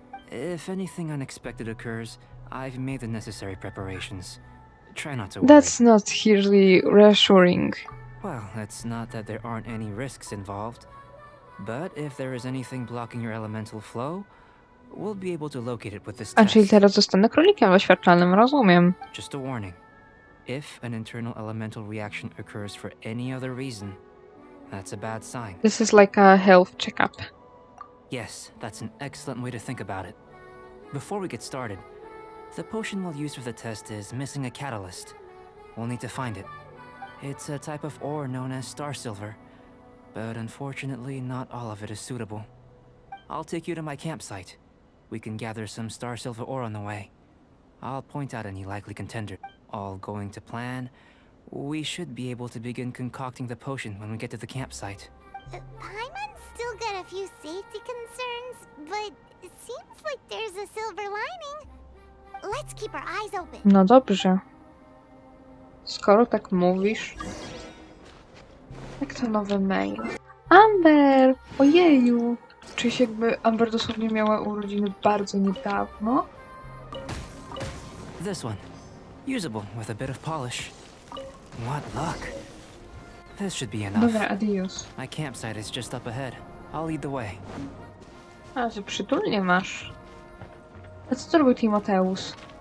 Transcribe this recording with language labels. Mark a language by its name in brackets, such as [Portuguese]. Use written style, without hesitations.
[English] If anything unexpected occurs, I've made the necessary preparations. Try not to worry. That's not hugely reassuring. Well, it's not that there aren't any risks involved. But if there is anything blocking your elemental flow, we'll be able to locate it with this A test. [Polish] czyli teraz zostanę królikiem doświadczalnym, rozumiem. [English] Just a warning. If an internal elemental reaction occurs for any other reason, that's a bad sign. This is like a health checkup. Yes, that's an excellent way to think about it. Before we get started, the potion we'll use for the test is missing a catalyst. We'll need to find it. It's a type of ore known as star silver, but unfortunately not all of it is suitable. I'll take you to my campsite. We can gather some star silver ore on the way. I'll point out any likely contender. All going to plan, we should be able to begin concocting the potion when we get to the campsite. Paimon's still got a few safety concerns, but it seems like there's a silver lining. Let's keep our eyes open. [Polish] No dobrze. Skoro tak mówisz... Jak to nowy mail? Amber! Ojeju! Czyś jakby Amber dosłownie miała urodziny bardzo niedawno? [English] This one. Usable with a bit of polish. What luck. This should be enough. [Polish] Dobra, adios. [English] My campsite is just up ahead. I'll lead the way. [Polish] A, że przytulnie masz. A co to robił Timoteus?